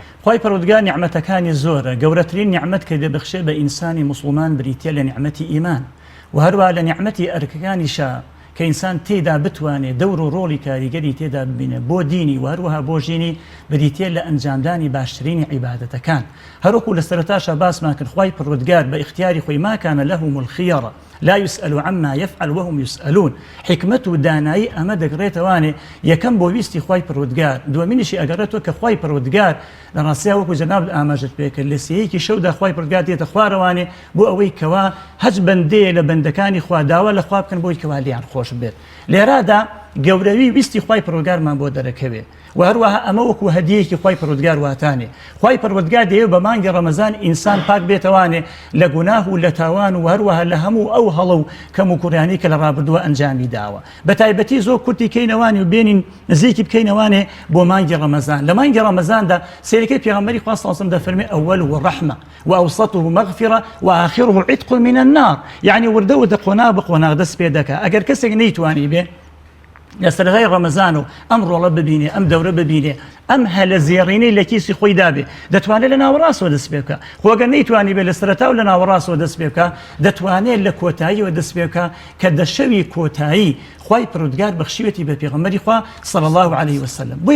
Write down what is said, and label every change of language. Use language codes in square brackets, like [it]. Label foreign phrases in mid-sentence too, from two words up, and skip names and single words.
[ckb] خوای پەروەردگار نیعمەتەکانی زۆرە، گەورەترین نیعمەت کە دەبەخشێ بە ئینسانی مسلمان بریتیە لە نیعمەتی ئیمان و هەروەها لە نیعمەتی ئەرکەکانیشە کە ئینسان تێدا بتوانێت دەور و ڕۆڵی کاریگەری تێدا ببینێت بۆ دینی و هەروەها بۆ ژینی بریتیە لە ئەنجامدانی باشترینی عیبادەتەکان. هەروەکو لە سەرەتاشە باسمان کرد خوای پەروەردگار بە اختیاری خۆی [ar] ما کان لهم الخیەرە لا يسأل عما يفعل وهم يسألون. [ckb] حکمت و دانایی ئەمە دەگرێتەوانێ یەکەم بۆ ویستی خوای پەروەردگار، دووەمینیشی ئەگەڕێتەوە کە خوای پەروەردگار لە ڕاستیە وەکو جەناب ئاماژت پێکرد لە سەیەکی شەودا خوای پەروەردگار دێتە خوارەوانێ بۆ ئەوەی کەوا هەج بەندەیە لە بەندەکانی خوا داوا لە خوا بکەن بۆی کەوا لیان خۆش بێت. لێرادا گەورەوی ویستی خوای پەروەردگارمان بۆ دەرەکەوێت و هەروەها ئەمە وەکو هەدیەیەکی خوای پەروەردگار واتانێ. خوای پەروەردگار دەیەوێت بە مانگی ڕەمەزان ئینسان پاک بێتەوانێ لە گوناه و لە تاوان و هەروەها لە هەموو ئەو هەڵە و کەم و کوڕیانی کە لە ڕابردووە ئەنجامی داوە. بە تایبەتی زۆر کورتی کەینەوانی و بێنین نزیکی بکەینەوانێ بۆ مانگی ڕەمەزان. لە مانگی ڕەمەزاندا سێرەکەی پێغەمبەری خوا [ar] صلی الله علیه وسلم [ckb] دەفەرمێ [ar] ئەوەلوه ڕەحمە وأوسطه مغفرة وآخره عتق من النار. [ckb] يعني وردە و قۆناغ بە قۆناغ دەست پێ دەکا. ئەگەر کەسێک نەیتوانی بێ لە سەرەتای ڕەمەزان و ئەم ڕۆڵە ببینێ ئەم دەورە ببینێ ئەم هەلە زێڕینەی لە کیسی خۆی دابێ دەتوانێت لە ناوەڕاستەوە دەست پێ بکە. خۆگەر نەیتوانی بێ لە سەرەتا و لە ناوەڕاستەوە دەست پێ بکە دەتوانێت لە کۆتاییەوە دەست پێ بکە کە دەشەوی کۆتایی خوای پەروەردگار بەخشیوەتی بە پێغەمبەری خوا [ar] صلی الله علیه وسلم.